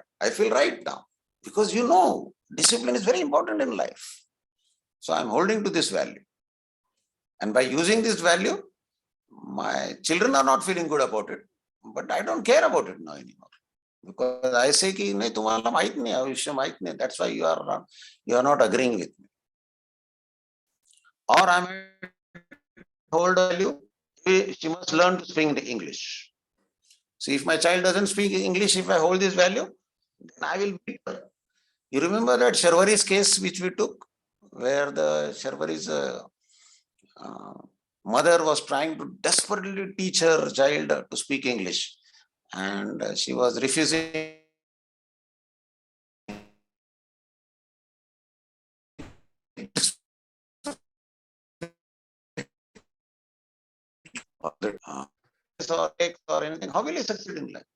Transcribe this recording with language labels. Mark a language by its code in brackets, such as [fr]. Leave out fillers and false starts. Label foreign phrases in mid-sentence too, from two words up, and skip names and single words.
[en] I feel right now because discipline is very important in life. So I'm holding to this value, and by using this value, my children are not feeling good about it, but I don't care about it now anymore, because I say [mr] की नाही, तुम्हाला माहित नाही, आयुष्य माहित नाही. [en] That's why you are not agreeing with me. Or I'm hold value, she must learn to speak English. See, if my child doesn't speak English, if I hold this value, then I will beat her. You remember that Sharwari's case which we took, where the Sharwari's mother was trying to desperately teach her child to speak English, and she was refusing or anything, how will he succeed in life?